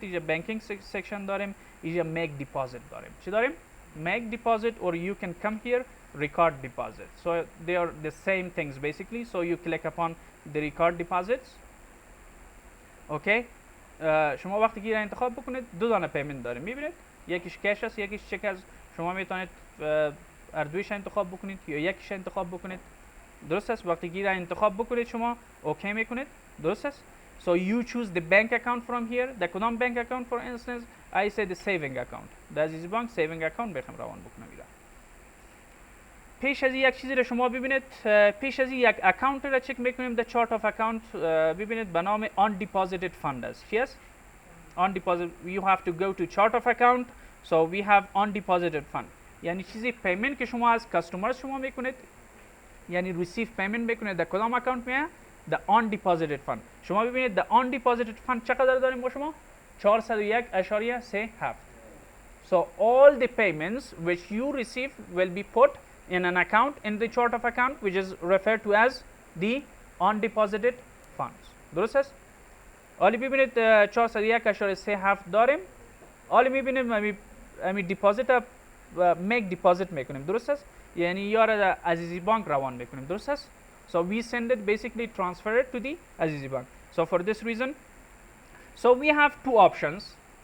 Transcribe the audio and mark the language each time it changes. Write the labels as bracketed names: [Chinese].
[Persian] اینجا بانکینگ سکشن داریم، اینجا [English] make deposit [Persian] داریم. چی داریم؟ [English] make deposit, or you can come here record deposit. So they are the same things basically. So you click upon the record deposits. [Persian] Okay, شما وقتی که انتخاب بکنید دو دانه پیمنت داریم، میبینید یکیش کش است یکیش چک است. شما میتونید اردویش انتخاب بکنید یا یکیش انتخاب بکنید، درست است؟ وقتی که انتخاب بکنید شما اوکی میکنید، درست است؟ [English] So you choose the bank account from here. The [Persian] کدام [English] bank account for instance? I say the saving account. [Persian] The عزیزی بانک saving account بخوام روان بکنم ایرا. پیش از یک چیزی رو شما ببینید، پیش از یک اکانت رو چک میکنیم. [English] The chart of account [Persian] ببینید به نام undeposited fund است. چی است؟ undeposited. [English] You have to go to chart of account. So we have undeposited fund. [Persian] یعنی چیزی پیمنت که شما از کاستمرز شما میکنید، یعنی ریسیو پیمنت میکنید در کدام اکانت میاد؟ [English] The undeposited fund. [Persian] شما ببینید [English] the undeposited fund [Persian] چقدر داریم با شما؟ 401.37. [English] So all the payments which you receive will be put in an account in the chart of account which is referred to as the undeposited funds. [Persian] درست است؟ حالی ببینید 401.37 داریم. حالی میبینیم امی دیپازیت [English] make deposit [Persian] میکنیم، درست است؟ یعنی یار عزیزی بانک روان میکنیم، درست است؟ [English] So we send it basically transfer it to the Azizi Bank. So for this reason, so we have two options.